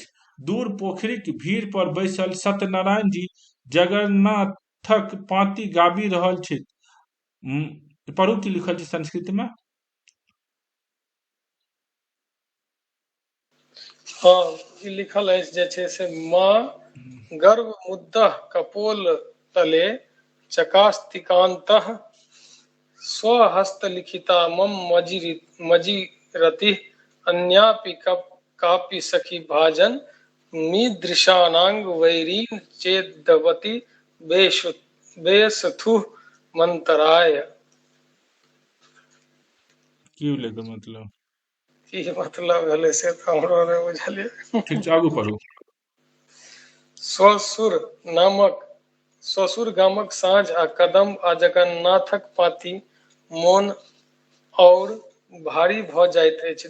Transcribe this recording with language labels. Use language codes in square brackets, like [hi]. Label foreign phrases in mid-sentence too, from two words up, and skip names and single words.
[mai] दूर पोखरिक भीड़ पर बैसल सत्यनारायण जी जगन्नाथक पाँति गाबि रहल छथि। पढ़ू की लिखल छै संस्कृत में। हाँ, ई लिखल अछि जे छै से [sa] माँ गर्भ मुद्दह कपोल तले चकास्तिकान्तः स्वहस्त लिखिता मम मजीरति अन्यापि कापि सखी भाजन मीदृशानांग वैरीन चेदवती बेसथु मंतराय। [mai] की लेकर मतलब की मतलब भेलै से तऽ हमरो नहि बुझलियै। ठीक छै, आगू पढ़ू। ससुर गामक साँझ आ कदम्ब आ जगन्नाथक पाँति मोन और भारी भऽ जाइत अछि।